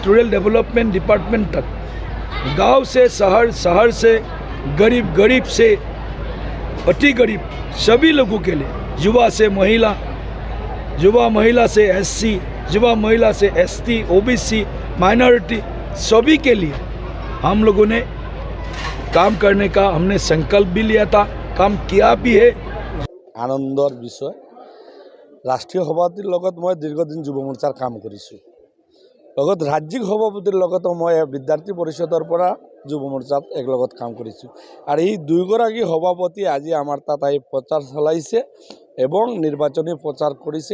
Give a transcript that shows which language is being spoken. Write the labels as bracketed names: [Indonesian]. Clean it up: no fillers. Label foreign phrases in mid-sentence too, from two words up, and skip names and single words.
[English] rural development department [Hindi] तक, गांव से शहर, शहर से गरीब, गरीब से अति गरीब, सभी लोगों के लिए, युवा से महिला, युवा महिला से एससी, युवा महिला से एसटी, ओबीसी, माइनॉरिटी सभी के लिए हम लोगों ने काम करने का हमने संकल्प भी लिया था, काम किया भी है। [Assamese] আনন্দৰ বিষয় ৰাষ্ট্ৰীয় সভাপতিৰ লগত মই দীৰ্ঘদিন যুৱ মোৰ্চাৰ কাম কৰিছোঁ, লগত ৰাজ্যিক সভাপতিৰ লগতো মই বিদ্যাৰ্থী পৰিষদৰ পৰা যুৱ মোৰ্চাত একলগত কাম কৰিছোঁ। আৰু এই দুয়োগৰাকী সভাপতি আজি আমাৰ তাত আহি প্ৰচাৰ চলাইছে এবং নিৰ্বাচনী প্ৰচাৰ কৰিছে।